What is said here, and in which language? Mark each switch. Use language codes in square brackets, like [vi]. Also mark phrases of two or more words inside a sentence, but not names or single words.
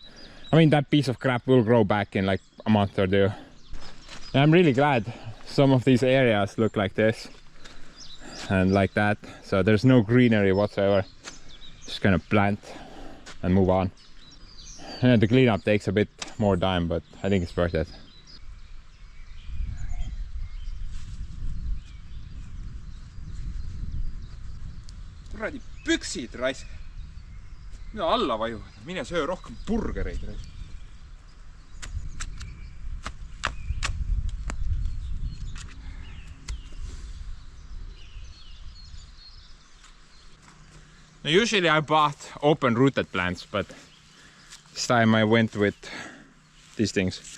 [en] I mean, that piece of crap will grow back in like a month or two. And I'm really glad some of these areas look like this and like that, so there's no greenery whatsoever. Just gonna plant and move on. And the cleanup takes a bit more time, but I think it's worth it. [et] kuradi püksid raisk. Mida alla vajuvad, mine söö rohkem burgereid raisk. [en] Usually I bought open rooted plants, but this time I went with these things.